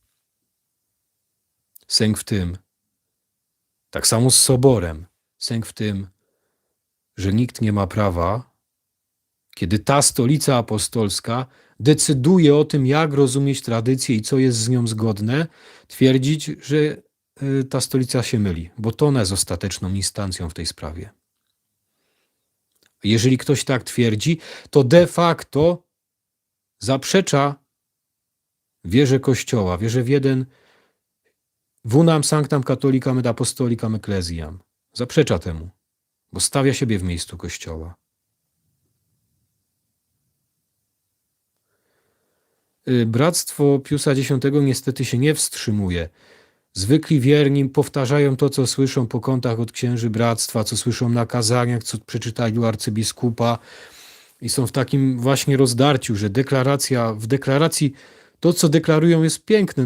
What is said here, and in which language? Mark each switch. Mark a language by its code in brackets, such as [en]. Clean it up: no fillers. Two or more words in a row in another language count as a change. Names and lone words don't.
[pl] Sęk w tym, tak samo z Soborem, sęk w tym, że nikt nie ma prawa kiedy ta stolica apostolska decyduje o tym, jak rozumieć tradycję i co jest z nią zgodne, twierdzić, że ta stolica się myli, bo to ona jest ostateczną instancją w tej sprawie. Jeżeli ktoś tak twierdzi, to [la] de facto [pl] zaprzecza wierze Kościoła, wierze w jeden w [la] unam sanctam catholicam et apostolicam ecclesiam. [pl] Zaprzecza temu, bo stawia siebie w miejscu Kościoła. Bractwo Piusa X niestety się nie wstrzymuje. Zwykli wierni powtarzają to, co słyszą po kątach od księży bractwa, co słyszą na kazaniach, co przeczytali u arcybiskupa i są w takim właśnie rozdarciu, że w deklaracji to, co deklarują, jest piękne.